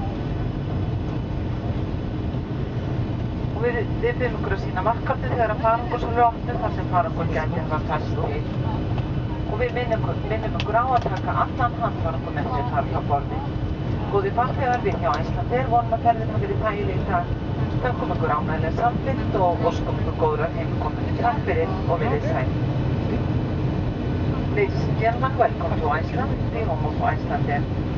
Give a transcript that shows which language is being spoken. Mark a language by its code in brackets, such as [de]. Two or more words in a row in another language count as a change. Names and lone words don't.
[is] Og við biðjum ykkur að sýna markkortið þegar að farangursholu er opnuð þar sem farangur gæti hafa færst til. Og við minnum ykkur á að taka allan handfarangur með sér þar frá borði. Góðir farþegar, við hjá Icelandair vonum að ferðin hafi verið þægileg í dag. Þökkum ykkur ánægjulega samfylgd og óskum ykkur góðrar heimkomu. Takk fyrir og verið sæl. [en] Ladies and gentlemen, welcome to Iceland. We home of Icelandair.